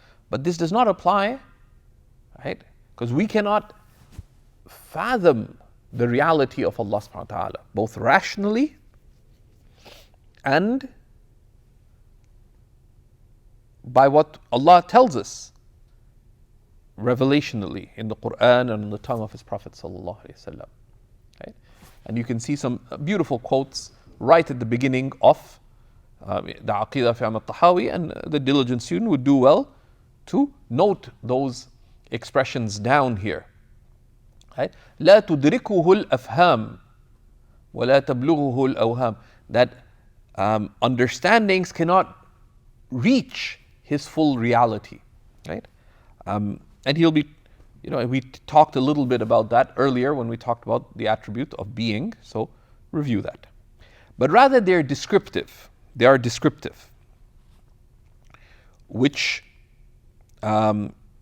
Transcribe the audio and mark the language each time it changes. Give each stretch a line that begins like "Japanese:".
English: But this does not apply, right? Because we cannot fathom the reality of Allah subhanahu wa ta'ala, both rationally and by what Allah tells us revelationally in the Quran and on the tongue of His Prophet sallallahu alaihi wasallam. Right? And you can see some beautiful quotes right at the beginning of the Aqidah fi al-Tahawi, and the diligent student would do well to note those expressions down here. Right?
Arabic: لا تدركه الأفهام ولا تبلغه الأوهام.
English: That understandings cannot reach his full reality. Right? And he'll be, we talked a little bit about that earlier when we talked about the attribute of being, so review that. But rather they are descriptive. They are descriptive, which, right?